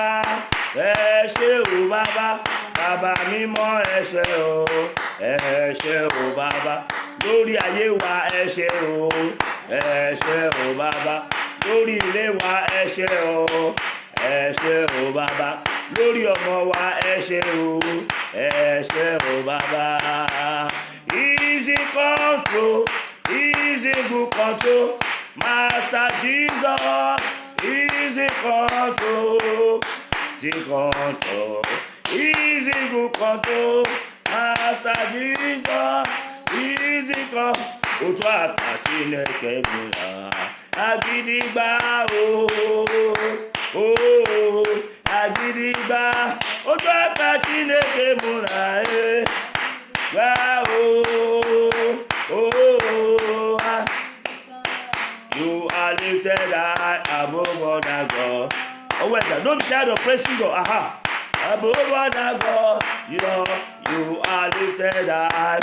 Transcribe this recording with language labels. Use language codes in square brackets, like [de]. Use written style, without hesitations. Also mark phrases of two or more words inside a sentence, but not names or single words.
[yo] Ẹ ṣé o bàbá, bàbá mímọ́ ẹ ṣé o, ẹ ṣé o bàbá, lórí ayé wa ẹ ṣé o, ẹ ṣé o bàbá, lórí ilé wa ẹ ṣé o, ẹ ṣé o bàbá, lórí ọmọ wa ẹ ṣé o, ẹ ṣé o bàbá. [en] Easy control, easy good control, Master Jesus, easy control. Easy control, easy good control, Master Jesus, easy control. [ig] Otu aka Chineke bụla, agidigba o, agidigba. Otu aka Chineke bụla, gba o. [en] You are lifted high above other gods. Oh, well, don't be tired of praising God. Above other God, you are lifted high.